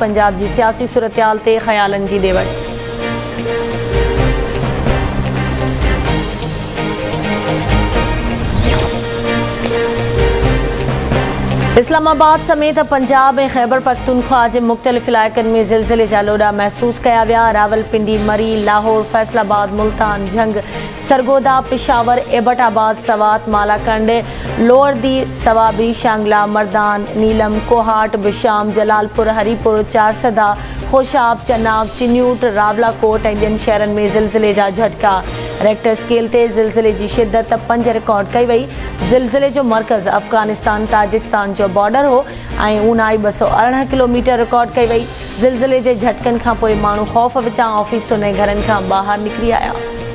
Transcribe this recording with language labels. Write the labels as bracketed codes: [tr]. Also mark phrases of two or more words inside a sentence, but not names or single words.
[sd] पंजाब जी सियासी सूरतहाल ते ख़यालनि जी ॾे वठि। इस्लामाबाद समेत पंजाब ऐं खैबर पख्तूनख्वा जे मुख़्तलिफ़ इलाइक़नि में ज़िलज़िले जा लोॾा महसूस कया विया। रावलपिंडी, मरी, लाहौर, फैसलाबाद, मुल्तान, झंग, सरगोदा, पिशावर, एबटाबाद, सवात, मालाकंड, लोअरदी, सवाबी, शांगला, मर्दान, नीलम, कोहाट, बिशाम, जलालपुर, हरीपुर, चारसदा, खोशाब, चनाब, चिन्यूट, रावलाकोट ऐं ॿियनि शहरनि में ज़िलज़िले जा झटका। [en] Richter scale [sd] ते ज़िलज़िले जी शिदत 5 रिकॉर्ड कई वई। ज़िलज़िले जो मर्कज़ अफ़गानिस्तान ताजिकिस्तान जो बॉर्डर हो ऐं ऊनाई 218 किलोमीटर रिकॉर्ड कई वई। ज़िलज़िले जे झटकनि खां पोइ माण्हू ख़ौफ़ विचां ऑफिसुनि ऐं घरनि खां ॿाहिरि निकिरी आया।